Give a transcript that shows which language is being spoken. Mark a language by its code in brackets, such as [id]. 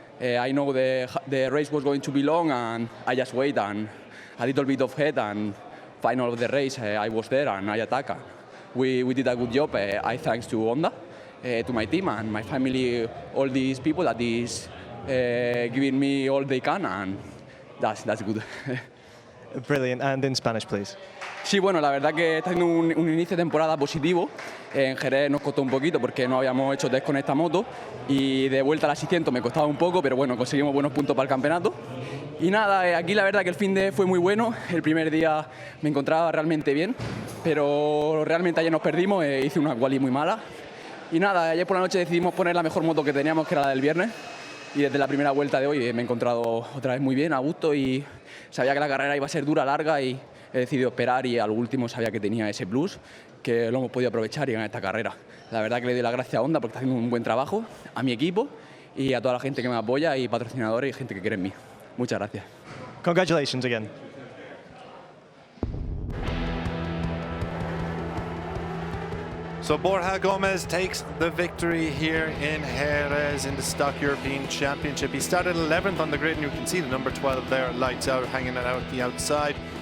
[en] I know the race was going to be long, and I just wait and a little bit of head, and final of the race I was there and I attacked. we did a good job. I thanks to Honda, to my team and my family, all these people that is giving me all they can, and that's good. Brilliant. And in Spanish, please. [es] Sí, bueno, la verdad que está haciendo un inicio de temporada positivo. En Jerez nos costó un poquito porque no habíamos hecho test con esta moto y de vuelta a las 600 me costaba un poco, pero bueno, conseguimos buenos puntos para el campeonato. Y nada, aquí la verdad que el fin de fue muy bueno. El primer día me encontraba realmente bien, pero realmente ayer nos perdimos, hice una quali muy mala. Y nada, ayer por la noche decidimos poner la mejor moto que teníamos, que era la del viernes. Y desde la primera vuelta de hoy me he encontrado otra vez muy bien, a gusto, y sabía que la carrera iba a ser dura, larga, y he decidido esperar, y al último sabía que tenía ese plus, que lo hemos podido aprovechar y ganar esta carrera. La verdad que le doy las gracias a Honda porque está haciendo un buen trabajo, a mi equipo y a toda la gente que me apoya, y patrocinadores y gente que quiere en mí. Muchas gracias. [en] Congratulations again. So Borja Gomez takes the victory here in Jerez in the Stock European Championship. He started 11th on the grid, and you can see the number 12 there, lights out, hanging it out the outside.